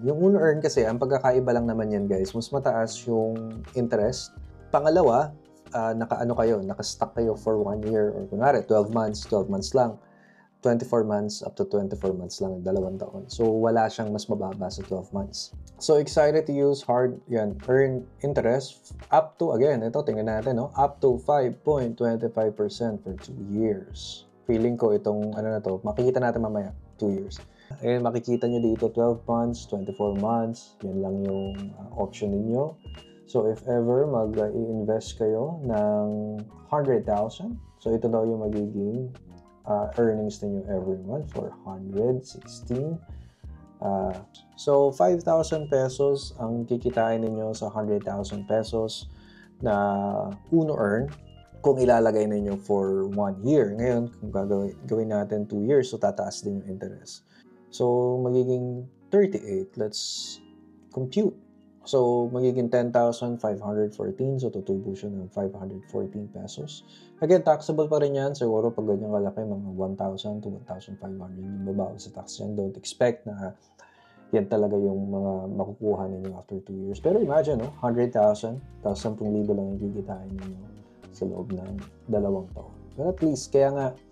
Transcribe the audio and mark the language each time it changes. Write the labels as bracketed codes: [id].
[tl] Yung Uno Earn kasi, ang pagkakaiba lang naman yan guys, mas mataas yung interest. Pangalawa, naka-stuck kayo for 1 year or kunwari, 12 months lang. 24 months up to 24 months lang, 2 taon. So, wala siyang mas mababa sa 12 months. So, excited to use earn interest up to, again, ito, tingnan natin, no? [en] Up to 5.25% for 2 years. [tl] Feeling ko itong, makikita natin mamaya, 2 years. Ayun, makikita nyo dito, 12 months, 24 months, yan lang yung option ninyo. So, if ever mag-i-invest kayo ng 100,000, so ito daw yung magiging earnings ninyo every month for 116. So, 5,000 pesos ang kikitain ninyo sa 100,000 pesos na Uno Earn kung ilalagay ninyo for 1 year. Ngayon, kung gawin natin 2 years, so tataas din yung interest. So, magiging 38. [en] Let's compute. [tl] So, magiging 10,514. So, tutubo siya ng 514 pesos. Again, taxable pa rin yan. Siguro pag ganyan kalaki, mga 1,000 to 1,500 yung babawi sa tax yan. [en] Don't expect [tl] na yan talaga yung mga makukuha ninyo after 2 years. Pero imagine, 100,000, tapos 10,000 lang yung gigitain ninyo sa loob ng 2 taon. But at least, kaya nga,